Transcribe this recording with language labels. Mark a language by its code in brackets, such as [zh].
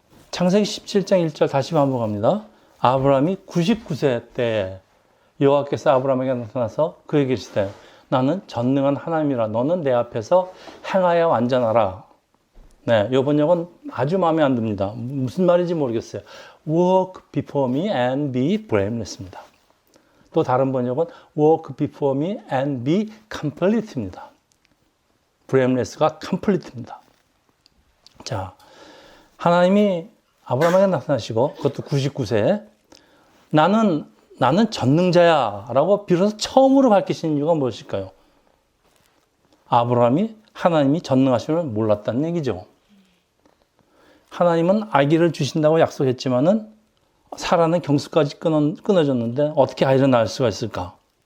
[ko] 창세기 17장 1절 다시 반복합니다. 아브라함이 99세 때 여호와께서 아브라함에게 나타나서 그에게 이르시되 나는 전능한 하나님이라 너는 내 앞에서 행하여 완전하라. 네, 이 번역은 아주 마음에 안 듭니다. 무슨 말인지 모르겠어요. [en] Walk before me and be blameless [ko] 입니다. 또 다른 번역은 [en] Walk before me and be complete입니다. [ko] blameless가 complete입니다. 자, 하나님이 아브라함에게 나타나시고 그것도 99세에 나는 전능자야 라고 비로소 처음으로 밝히신 이유가 무엇일까요? 아브라함이 하나님이 전능하심을 몰랐다는 얘기죠. 하나님은 아기를 주신다고 약속했지만은 사라는 경수까지 끊어졌는데 어떻게 아이를 낳을 수가 있을까?